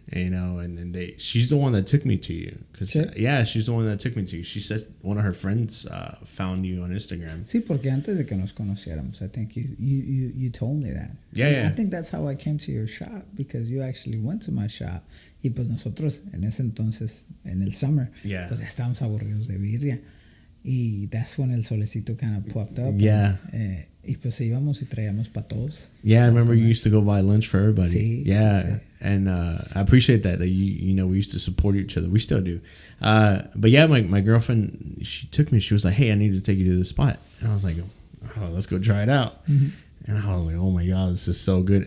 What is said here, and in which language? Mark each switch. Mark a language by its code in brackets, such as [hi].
[en] You know, and then she's the one that took me to you, because she's the one that took me to you. She said one of her friends found you on Instagram. [es] Sí, porque antes de que nos conociéramos, [en] I think you told me that. Yeah. I think that's how I came to your shop, because you actually went to my shop. [es] Y pues nosotros en ese entonces, en el summer, pues estábamos aburridos de birria. [en] Y that's when el solecito kind of popped up. Yeah. [es] Y pues íbamos y traíamos para todos. [en] Yeah, I remember you used to go buy lunch for everybody. [es] Sí, [en] yeah. [es] Sí. [en] And I appreciate that you know, we used to support each other. We still do. But yeah, my girlfriend, she took me. She was like, hey, I need to take you to this spot. And I was like, oh, let's go try it out. Mm-hmm. And I was like, oh my God, this is so good.